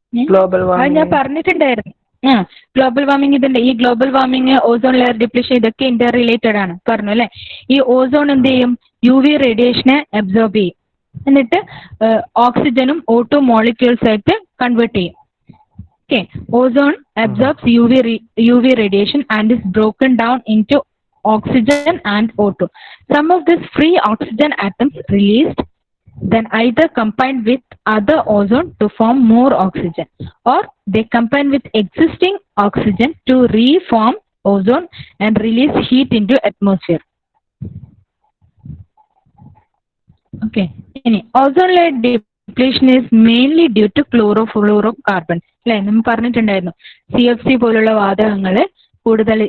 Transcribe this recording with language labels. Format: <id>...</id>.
<ml>Global warming. ഞാൻ പറഞ്ഞിട്ടുണ്ടായിരുന്നു. Global warming ഇതുണ്ട്. ഈ global warming, ozone layer depletion ഇതൊക്കെ ഇന്റർ റിലേറ്റഡ് ആണ് പറഞ്ഞു അല്ലെ. ഈ ഓസോൺ എന്ത് ചെയ്യും? UV റേഡിയേഷനെ അബ്സോർബ് ചെയ്യും, എന്നിട്ട് ഓക്സിജനും O2 മോളിക്യൂൾസ് ആയിട്ട് കൺവേർട്ട് ചെയ്യും.</ml> <en>Okay, ozone absorbs UV radiation and is broken down into oxygen and O2. Some of these free oxygen atoms released then either combine with other ozone to form more oxygen, or they combine with existing oxygen to reform ozone and release heat into atmosphere. Okay, ozone layer depletion is mainly due to chlorofluorocarbon.</en> <ml>അല്ലെ, നമ്മൾ പറഞ്ഞിട്ടുണ്ടായിരുന്നു CFC പോലുള്ള വാതകങ്ങൾ കൂടുതൽ.</ml>